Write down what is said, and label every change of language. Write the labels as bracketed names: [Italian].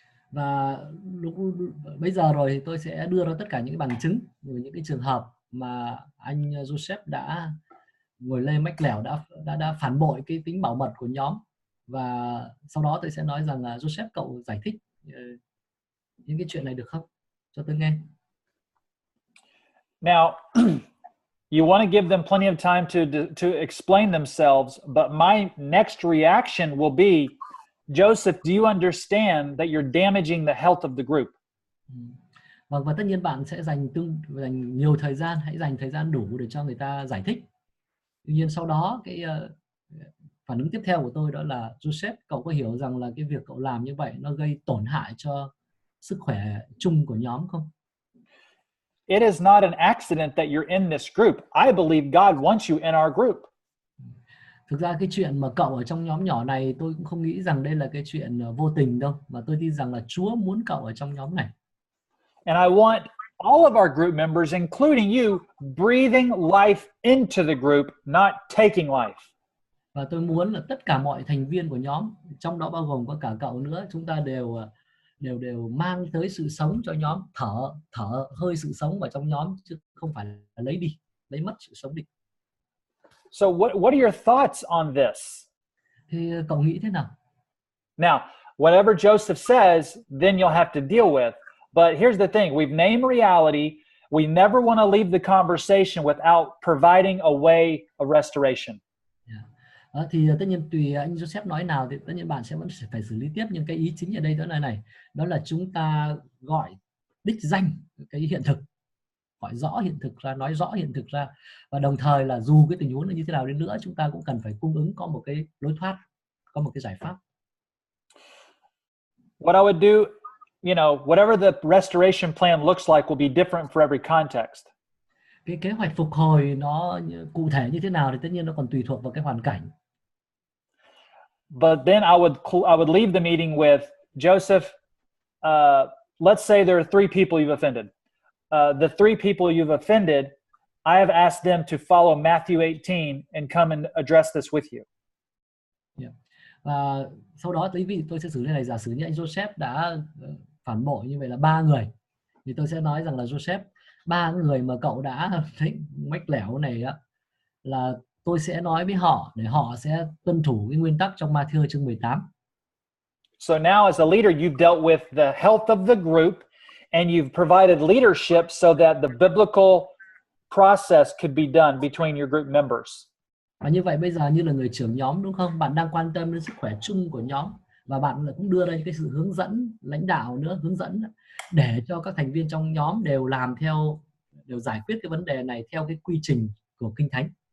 [Vietnamese] Và lúc bây giờ rồi thì tôi sẽ đưa ra tất cả những cái bằng chứng về những cái trường hợp mà anh Joseph đã ngồi lê mách lẻo, đã phản bội cái tính bảo mật của nhóm. Và sau đó tôi sẽ nói rằng là Joseph, cậu giải thích những cái chuyện này được không? Cho tôi nghe. [English] Now, you want to give them plenty of time to explain themselves, but my next reaction will be, Joseph, do you understand that you're damaging the health of the group? [Vietnamese] Và tất nhiên bạn sẽ dành nhiều thời gian, hãy dành thời gian đủ để cho người ta giải thích. Tuy nhiên sau đó cái phản ứng tiếp theo của tôi đó là, Joseph, cậu có hiểu rằng là cái việc cậu làm như vậy nó gây tổn hại cho sức khỏe chung của nhóm không? [English] It is not an accident that you're in this group. I believe God wants you in our group. [Vietnamese] Thực ra cái chuyện mà cậu ở trong nhóm nhỏ này, tôi cũng không nghĩ rằng đây là cái chuyện vô tình đâu, mà tôi tin rằng là Chúa muốn cậu ở trong nhóm này. [English] And I want all of our group members, including you, breathing life into the group, not taking life. [Vietnamese] Và tôi muốn là tất cả mọi thành viên của nhóm, trong đó bao gồm có cả cậu nữa, chúng ta đều mang tới sự sống cho nhóm, thở hơi sự sống vào trong nhóm, chứ không phải là lấy mất sự sống đi. [English] So what are your thoughts on this? [Vietnamese] Thì cậu nghĩ thế nào? [English] Now, whatever Joseph says, then you'll have to deal with. But here's the thing, we've named reality. We never want to leave the conversation without providing a way of restoration. [Vietnamese] Thì tất nhiên tùy anh Joseph nói nào thì tất nhiên bạn sẽ vẫn phải xử lý tiếp, nhưng cái ý chính ở đây đó là này, đó là chúng ta gọi đích danh cái hiện thực, gọi rõ hiện thực ra, nói rõ hiện thực ra, và đồng thời là dù cái tình huống là như thế nào đi nữa, chúng ta cũng cần phải cung ứng có một cái lối thoát, có một cái giải pháp. [English] What I would do, whatever the restoration plan looks like will be different for every context. [Vietnamese] Cái kế hoạch phục hồi nó cụ thể như thế nào thì tất nhiên nó còn tùy thuộc vào cái hoàn cảnh. [English] But then I would leave the meeting with, Joseph, let's say there are 3 people you've offended. The 3 people you've offended, I have asked them to follow Matthew 18 and come and address this with you. [Vietnamese] Và sau đó tôi sẽ xử lý này, giả sử như anh Joseph đã phản bội như vậy là 3 người, thì tôi sẽ nói rằng là Joseph, 3 người mà cậu đã thấy mách lẻo này á, là tôi sẽ nói với họ để họ sẽ tuân thủ cái nguyên tắc trong Matthew chương 18. [English] So now as a leader, you've dealt with the health of the group and you've provided leadership so that the biblical process could be done between your group members. [Vietnamese] Và như vậy bây giờ như là người trưởng nhóm, đúng không? Bạn đang quan tâm đến sức khỏe chung của nhóm, và bạn cũng đưa ra những cái sự hướng dẫn, lãnh đạo nữa, hướng dẫn để cho các thành viên trong nhóm đều giải quyết cái vấn đề này theo cái quy trình của Kinh Thánh.